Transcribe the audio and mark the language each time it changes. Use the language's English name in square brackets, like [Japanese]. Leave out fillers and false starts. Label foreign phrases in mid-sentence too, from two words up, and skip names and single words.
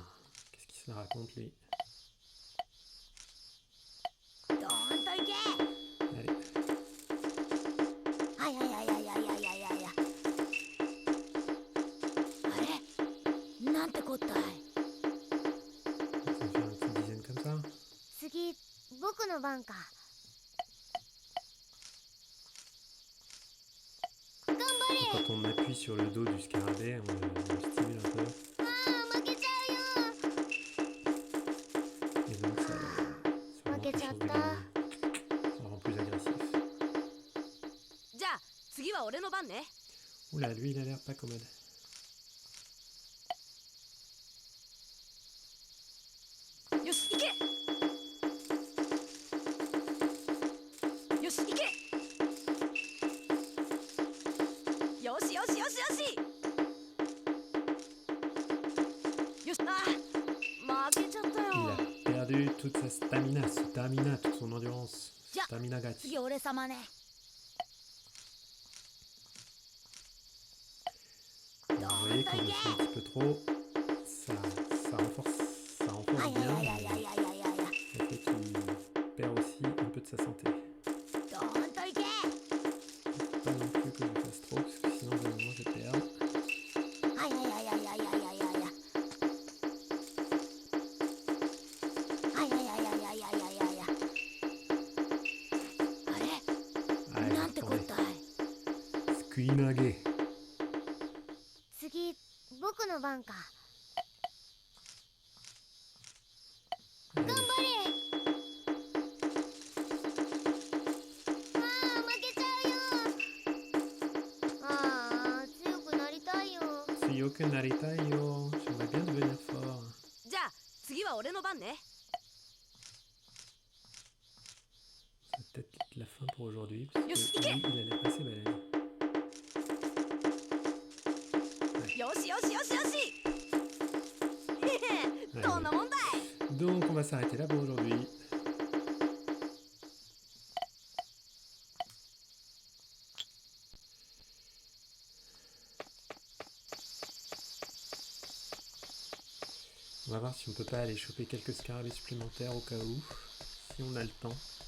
[French] Qu'est-ce qu'il se la raconte lui? [Japanese] どーんといけ。 [French] Allez, [Japanese] はいはいはいはいはいはいはいはい。あれなんてこったい。 [French] on va faire une petite dizaine comme ça. [Japanese] 次僕の番か頑張れ [French] Quand on appuie sur le dos du scarabée, on le stimule un peu. [Japanese] ああ負けちゃうよ [French] Et donc ça rend plus chance de gagner. Ça rend plus agressif. [Japanese] じゃあ次は俺の番ね [French] Oula, lui il a l'air pas commode. [Japanese] よし行けよし行けよしよしよしよしよしあー負 [French] perdu toute sa stamina, toute son endurance. Ja. [Japanese] スタミナガチ. 次俺様ね。 [French] Vous voyez, quand je fais un petit peu trop, ça renforce [Japanese] あい [French] bien. [Japanese] やいやいやいやいやいやいや。 [French] Le fait qu'il perd aussi un peu de sa santé. [Japanese] どーんといけ。 [French] Pas non plus que je fasse trop, parce que sinon, au bout d'un moment, je perds. [Japanese] あいやいやいやいやいやいやいやいや。あいやいやいやいやいやいやいやいや。あれ [French] Allez, [Japanese] なんてこっ [French] attendez. [Japanese] たい。 Squinage. 次僕の番か。 [French] Allez. [Japanese] 頑張れ。ああ負けちゃうよ。ああ強くなりたいよ。強くなりたいよ. [French] J'aimerais bien devenir fort. [Japanese] じゃあ次は俺の番ね。 [French] C'est peut-être la fin pour aujourd'hui, parce que [Japanese] Yoshi, [French] lui, il a l'air assez balèze. [Japanese] よしよしよしよし。へへ、どんなもんだい。 [French] Donc on va s'arrêter là pour aujourd'hui. On va voir si on peut pas aller choper quelques scarabées supplémentaires au cas où, si on a le temps.